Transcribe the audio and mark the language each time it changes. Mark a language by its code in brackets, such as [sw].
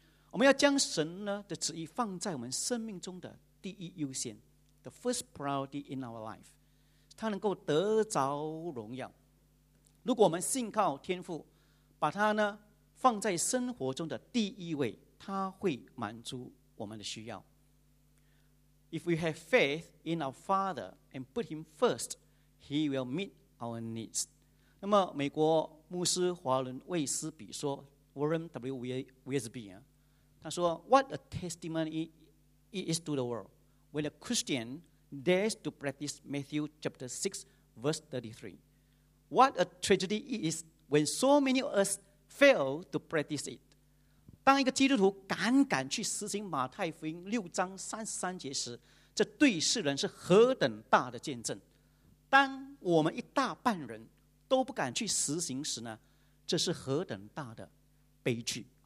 [zh] 我们要将神呢的旨意放在我们生命中的第一优先 ， [en] the first priority in our life， [zh] 它能够得着荣耀。如果我们信靠天父，把它呢放在生活中的第一位，它会满足我们的需要。 [en] If we have faith in our Father and put Him first, He will meet our needs. [zh] 那么美国牧师华伦·卫斯比说 Warren W. [en] Wiersbe [zh] 他说 [en] What a testimony it is to the world when a Christian dares to practice Matthew chapter 6 verse 33. What a tragedy it is when so many of us fail to practice it. [zh] 当一个基督徒敢敢去实行马太福音六章三十三节时，这对世人是何等大的见证。当我们一大半人都不敢去实行时呢，这是何等大的悲剧。